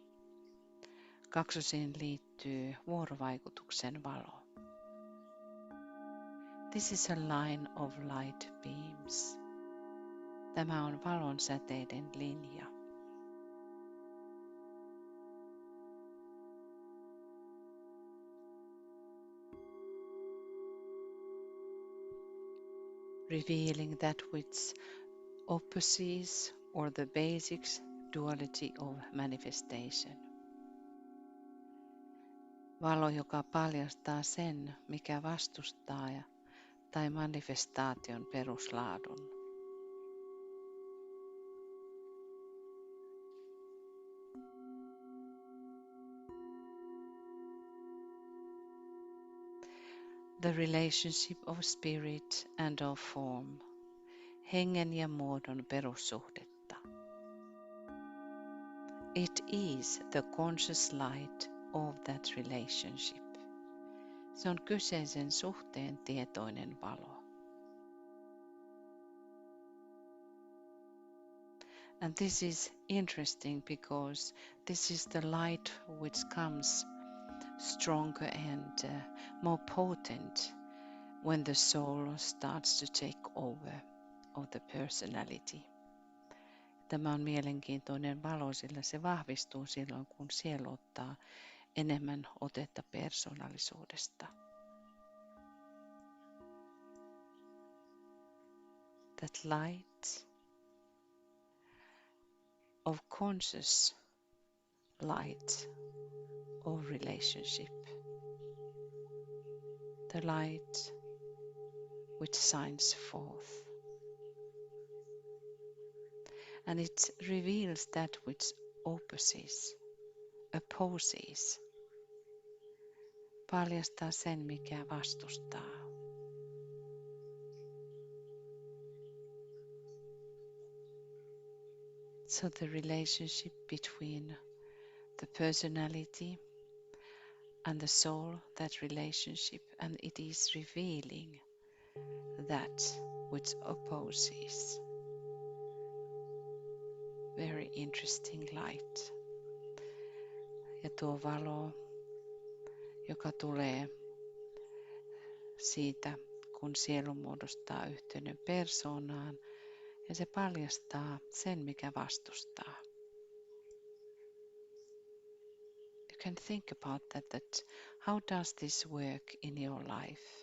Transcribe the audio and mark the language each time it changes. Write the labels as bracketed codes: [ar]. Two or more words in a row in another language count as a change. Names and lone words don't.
[fi] Kaksosiin liittyy vuorovaikutuksen valo. [en] This is a line of light beams. [fi] Tämä on valon säteiden linja. [en] Revealing that which opposes or the basics duality of manifestation. [fi] Valo, joka paljastaa sen, mikä vastustaa tai manifestaation peruslaadun. [en] The relationship of spirit and of form, [fi] hengen ja muodon perussuhdetta. [en] It is the conscious light of that relationship. [fi] Se on kyseisen suhteen tietoinen valo. [en] And this is interesting because this is the light which comes stronger and more potent when the soul starts to take over of the personality. [fi] Tämä on mielenkiintoinen valo, sillä se vahvistuu silloin, kun sielu ottaa enemmän otetta persoonallisuudesta. [en] That light of conscious light of relationship. The light which shines forth. And it reveals that which opposes, [fi] paljastaa sen, mikä vastustaa. [en] So the relationship between the personality and the soul, that relationship, and it is revealing that which opposes. Very interesting light. [fi] Ja tuo valo, joka tulee siitä, kun sielu muodostaa yhteyden persoonaan Ja se paljastaa sen, mikä vastustaa. [en] You can think about that how does this work in your life?